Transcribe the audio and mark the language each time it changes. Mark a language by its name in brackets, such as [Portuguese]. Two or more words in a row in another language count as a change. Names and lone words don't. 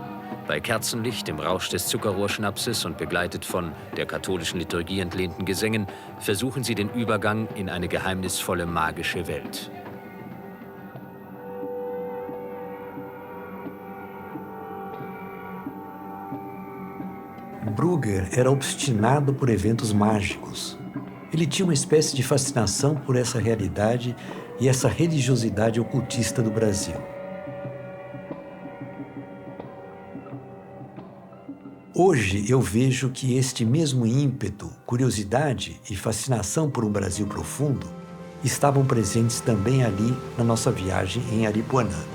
[German] Bei Kerzenlicht, im Rausch des Zuckerrohrschnapses und begleitet von der katholischen Liturgie entlehnten Gesängen versuchen sie den Übergang in eine geheimnisvolle magische Welt. [Portuguese] Brugger era obstinado por eventos mágicos. Ele tinha uma espécie de fascinação por essa realidade e essa religiosidade ocultista do Brasil. Hoje eu vejo que este mesmo ímpeto, curiosidade e fascinação por um Brasil profundo estavam presentes também ali na nossa viagem em Aripuanã.